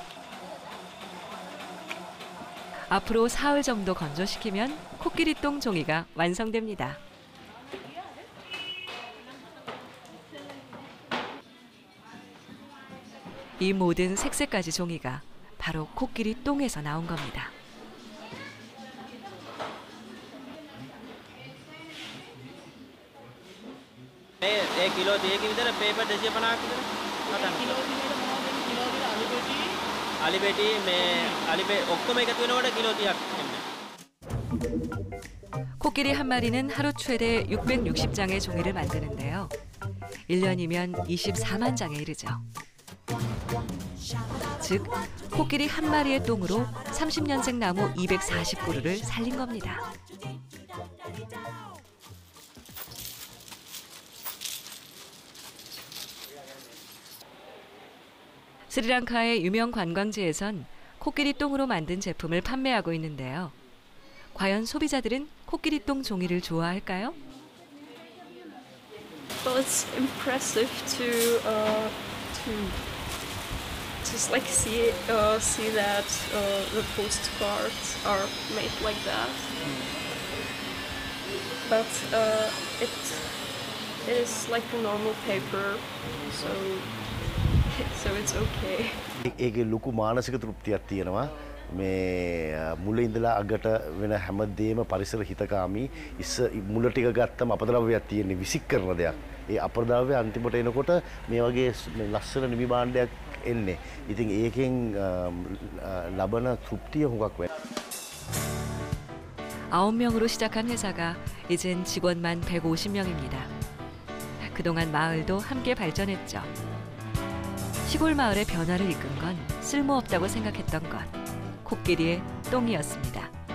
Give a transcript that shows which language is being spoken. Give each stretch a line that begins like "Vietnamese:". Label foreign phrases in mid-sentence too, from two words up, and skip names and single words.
Korean: 앞으로 사흘 정도 건조시키면 코끼리 똥 종이가 완성됩니다. 이 모든 색색까지 종이가 바로 코끼리 똥에서 나온 겁니다.
Sinhala: ඒ කිලෝ 2ක විතර පේපර් 250ක් විතර ගන්න. කිලෝ දිනේට අලි පෙටි මේ අලි ඔක්කොම එකතු වෙනකොට කිලෝ 30ක් එන්නේ.
Korean: 코끼리 한 마리는 하루 최대 660장의 종이를 만드는데요. 1년이면 24만 장에 이르죠. 즉, 코끼리 한 마리의 똥으로 30년생 나무 240그루를 살린 겁니다. 스리랑카의 유명 관광지에선 코끼리 똥으로 만든 제품을 판매하고 있는데요. 과연 소비자들은 코끼리 똥 종이를 좋아할까요?
English: Well, it's impressive to just like see that the postcards are made like that. But it is like a normal paper, so it's okay.
Sinhala: ඒකේ ලොකු මානසික තෘප්තියක් තියෙනවා. මේ මුල ඉඳලා අගට වෙන හැමදේම පරිසර හිතකාමී මුල ටික ගත්තම අපද්‍රව්‍යයක් තියෙන්නේ විසික් කරන දෙයක්. ඒ අපද්‍රව්‍ය අන්තිමට එනකොට මේ වගේ ලස්සන නිමි භාණ්ඩයක් එන්නේ. ඉතින් ඒකෙන් ලබන තෘප්තිය හුඟක් වෙනවා.
Korean: 9명으로 시작한 회사가 이젠 직원만 150명입니다. 그동안 마을도 함께 발전했죠. 시골 마을의 변화를 이끈 건 쓸모없다고 생각했던 것, 코끼리의 똥이었습니다.